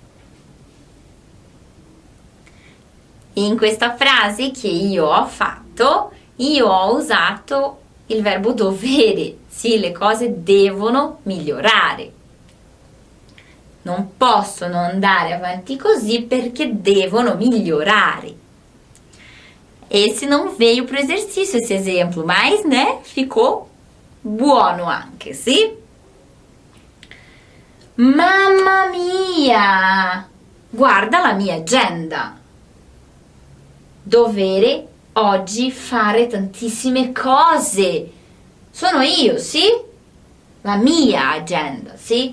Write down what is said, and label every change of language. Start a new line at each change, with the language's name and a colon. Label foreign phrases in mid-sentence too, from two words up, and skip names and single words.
Italian: In questa frase che io ho fatto, io ho usato il verbo dovere. Sì, le cose devono migliorare. Non possono andare avanti così perché devono migliorare.
Portuguese: Esse não veio para o exercício, esse exemplo, mas, né, ficou
Italian: buono anche, sì? Mamma mia! Guarda la mia agenda. Dovere oggi fare tantissime cose. Sono io, sì? La mia agenda, sì?